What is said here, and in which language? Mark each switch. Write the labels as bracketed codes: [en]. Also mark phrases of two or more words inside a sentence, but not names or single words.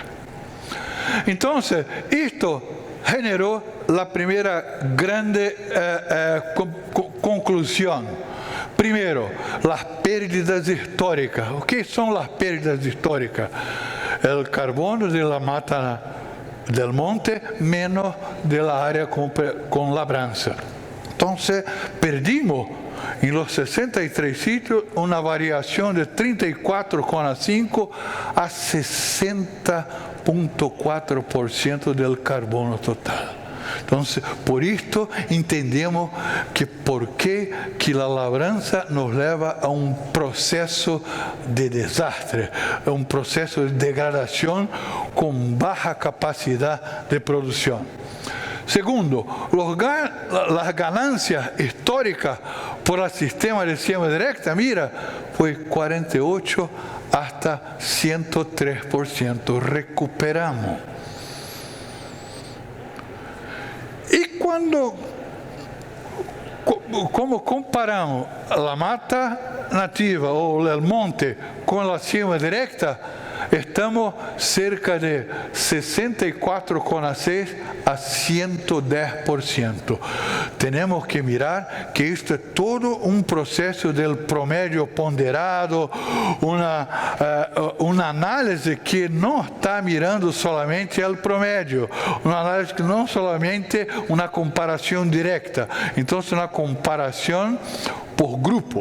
[pt] Então, isto generou a primeira grande conclusão. Primeiro, as pérdidas históricas. O que são as pérdidas históricas? O carbono da mata [es] del monte [pt] menos da área com labrança. Então, perdimos em los 63 sítios uma variação de 34,5% a 60,4% do carbono total. Então, por isto, entendemos que por que a labrança nos leva a um processo de desastre, a um processo de degradação com baixa capacidade de produção. Segundo, as ganâncias históricas [es] por el sistema de siembra directa, [pt] mira, foi 48% hasta 103%. Recuperamos. E como comparamos a mata nativa ou o monte com a [es] siembra directa, [pt] estamos cerca de 64,6% a 110%. Temos que mirar que isto é todo um processo do promédio ponderado, uma análise que não está mirando solamente o promédio, uma análise que não solamente uma comparação direta, então é uma comparação por grupo.